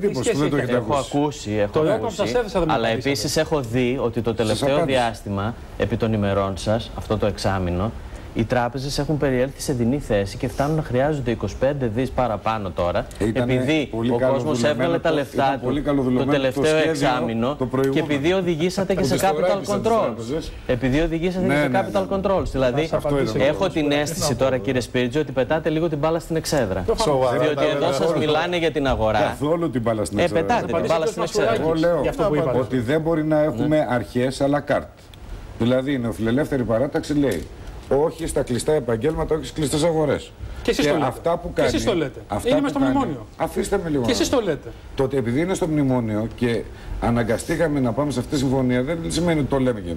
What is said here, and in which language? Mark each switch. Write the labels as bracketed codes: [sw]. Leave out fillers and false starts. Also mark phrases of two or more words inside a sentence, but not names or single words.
[el] Έχω ακούσει, αλλά επίσης έχω δει ότι το τελευταίο διάστημα, επί των ημερών σας, αυτό το εξάμηνο, οι τράπεζες έχουν περιέλθει σε δινή θέση και φτάνουν να χρειάζονται 25 δις παραπάνω τώρα, επειδή ο κόσμος έβγαλε τα λεφτά του το τελευταίο εξάμηνο και επειδή οδηγήσατε και σε [en] capital controls. [el] Επειδή οδηγήσατε και σε [en] capital controls. [el] Δηλαδή, έχω την αίσθηση τώρα, κύριε Σπύριτζη, ότι πετάτε λίγο την μπάλα στην εξέδρα. Διότι εδώ σας μιλάνε για την αγορά. Καθόλου την μπάλα στην εξέδρα. Πετάτε την μπάλα στην εξέδρα. Εγώ λέω ότι δεν μπορεί να έχουμε αρχές [fr] à la carte. [el] Δηλαδή, η νεοφιλελεύθερη παράταξη λέει όχι στα κλειστά επαγγέλματα, όχι στις κλειστές αγορές. Και εσείς το λέτε. Αυτά που κάνει, και εσείς το λέτε. Είναι στο μνημόνιο. Αφήστε με λίγο. Και εσείς το λέτε. Τότε επειδή είναι στο μνημόνιο και αναγκαστήκαμε να πάμε σε αυτή τη συμφωνία, δεν σημαίνει ότι το λέμε κι εμείς.